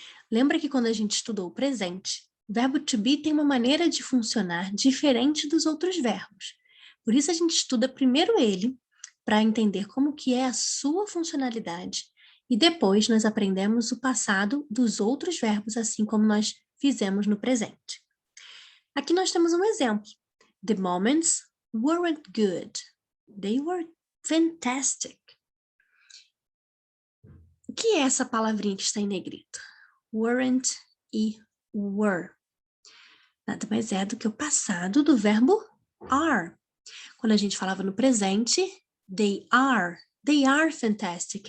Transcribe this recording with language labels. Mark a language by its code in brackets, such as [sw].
[pt] Lembra que quando a gente estudou o presente, o verbo to be tem uma maneira de funcionar diferente dos outros verbos. Por isso a gente estuda primeiro ele, para entender como que é a sua funcionalidade, e depois nós aprendemos o passado dos outros verbos, assim como nós fizemos no presente. Aqui nós temos um exemplo. [en] The moments weren't good. They were fantastic. [pt] O que é essa palavrinha que está em negrito? Weren't e were. Nada mais é do que o passado do verbo are. Quando a gente falava no presente, [en] they are fantastic.